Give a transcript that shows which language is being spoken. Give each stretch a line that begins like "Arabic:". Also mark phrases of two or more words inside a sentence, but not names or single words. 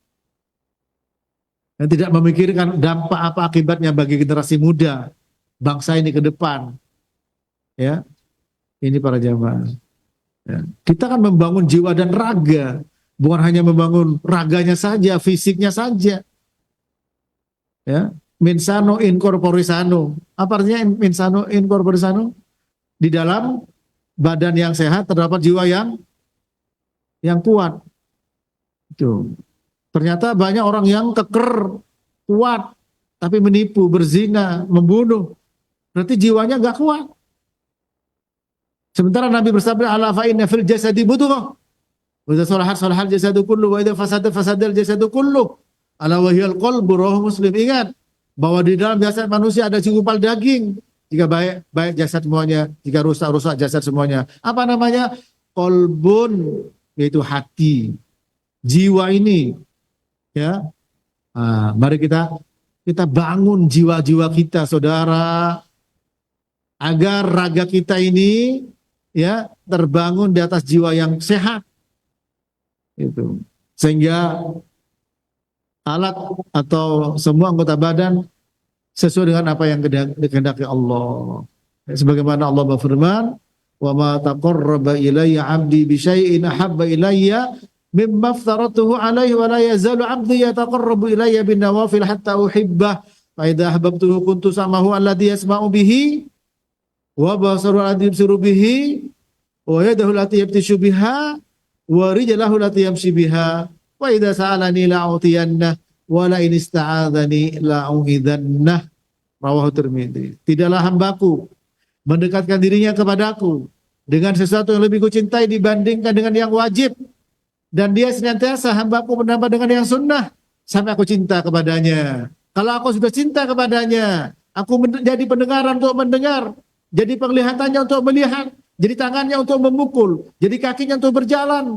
Indonesian: Dan tidak memikirkan dampak apa akibatnya bagi generasi muda bangsa ini ke depan. Ya. Ini para jamaah. Ya. Kita kan membangun jiwa dan raga, bukan hanya membangun raganya saja, fisiknya saja. Ya,
Latin: mensano in corpore sano.
Indonesian: Apa artinya
Latin: mensano in corpore sano?
Indonesian: Di dalam badan yang sehat terdapat jiwa yang kuat. Itu. Ternyata banyak orang yang keker, kuat, tapi menipu, berzina, membunuh. Berarti jiwanya nggak kuat. Sementara Nabi bersabda,
Arabic: ألا فإن في الجسد مضغة. وإذا صلحت الجسد كله وإذا فسد الجسد كله. ألا وهي القلب رواه مسلم.
Indonesian: Ingat bahwa di dalam jasad manusia ada segumpal daging. Jika baik jasad semuanya, jika rusak jasad semuanya. Apa namanya? Qalbun, yaitu hati, jiwa ini. Ya. Nah, mari kita bangun jiwa-jiwa kita, saudara, agar raga kita ini ya terbangun di atas jiwa yang sehat. Itu. Sehingga alat atau semua anggota badan sesuai dengan apa yang dikehendaki Allah. Sebagaimana Allah berfirman,
Arabic: "وما تقرب إلي عبدي بشيء أحب إلي مما افترضته عليه ولا يزال عبدي يتقرب إلي بالنوافل حتى أحبه. فإذا أحببته كنت سمعه الذي يسمع به وبصره الذي يبصر به ويده التي يبطش بها ورجله التي يمشي بها وإذا سألني لأعطينه ولئن استعاذني لأعيذنه." رواه الترمذي.
Indonesian: Tidaklah hambaku mendekatkan dirinya kepadaku dengan sesuatu yang lebih kucintai dibandingkan dengan yang wajib, dan dia senantiasa hambaku menambah dengan yang sunnah sampai aku cinta kepadanya. Kalau aku sudah cinta kepadanya, aku jadi pendengaran untuk mendengar, jadi penglihatannya untuk melihat, jadi tangannya untuk memukul, jadi kakinya untuk berjalan.